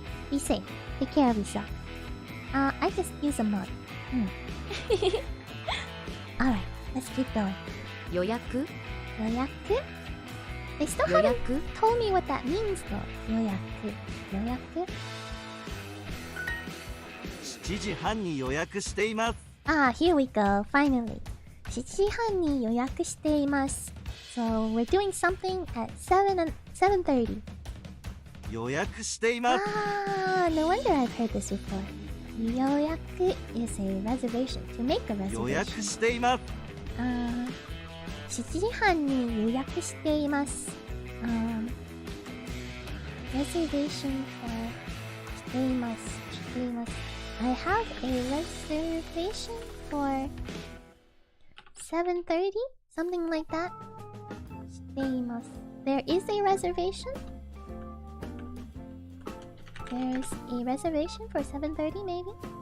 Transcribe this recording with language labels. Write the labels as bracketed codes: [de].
[en] Be safe. Take care of yourself. I just use a mug. Alright, let's keep going. [ja] 予約 Yoyaku? [en] They still haven't told me what that means though. Yoyaku. Yoyaku? [ja] 7時半に予約しています。 [en] Ah, here we go, finally. [ja] 7時半に予約しています. [en] So we're doing something at 7:30. [ja] 予約しています。 [en] Ah, no wonder I've heard this before. 予約 is a reservation, to make a [ja] 予約 [en] reservation. [ja] しています。 7時半に予約しています. [en] Reservation for [ja] しています. [en] I have a reservation for 7:30? Something like that? [ja] しています. [en] There is a reservation? There's a reservation for 7:30 maybe?